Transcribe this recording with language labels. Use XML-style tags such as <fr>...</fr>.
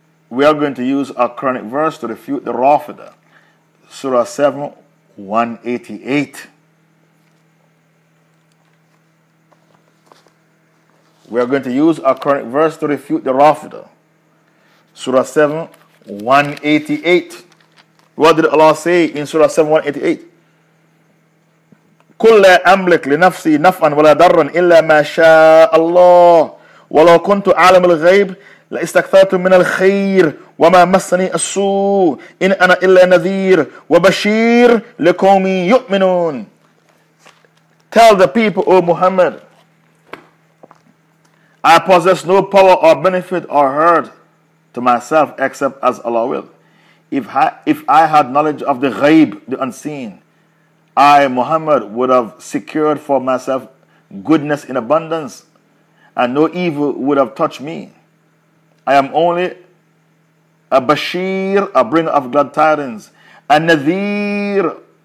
<en>We are going to use our current verse to refute the Rafida. Surah 7, 188. We are going to use our current verse to refute the Rafida. Surah 7, 188. What did Allah say in Surah 7, 188?</en> <ar>قُلْ لَا أَمْلِكْ لِنَفْسِي نَفْعًا وَلَا دَرًّا إِلَّا مَا شَاءَ اللَّهُ وَلَوْ كُنْتُ عَالِمَ الْغَيْبِ لَاسْتَكْثَرْتُ مِنَ الْخَيْرِ وَمَا مَسَّنِي السُّوءُ إِنْ أَنَا إِلَّا نَذِيرٌ وَبَشِيرٌ لِقَوْمٍ يُؤْمِنُونَ</ar> <en>Tell the people, O Muhammad, I possess no power or benefit or hurt to myself except as Allah will. If I had knowledge of the ghayb, the unseen, I, Muhammad, would have secured for myself goodness in abundance, and no evil would have touched me. I am only a Bashir, a bringer of glad tidings, a Nadir.</en>